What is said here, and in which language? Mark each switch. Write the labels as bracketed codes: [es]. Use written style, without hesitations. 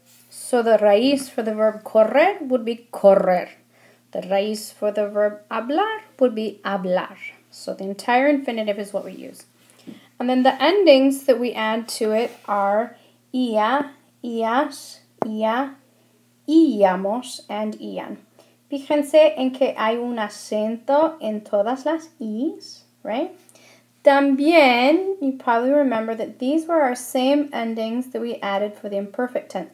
[en] So the raíz for the verb correr would be correr. The raíz for the verb hablar would be hablar. So the entire infinitive is what we use. And then the endings that we add to it are ia, ias, ia, íamos, and ian. [es] Fíjense en que hay un acento en todas las i's, right? [en] También, you probably remember that these were our same endings that we added for the imperfect tense.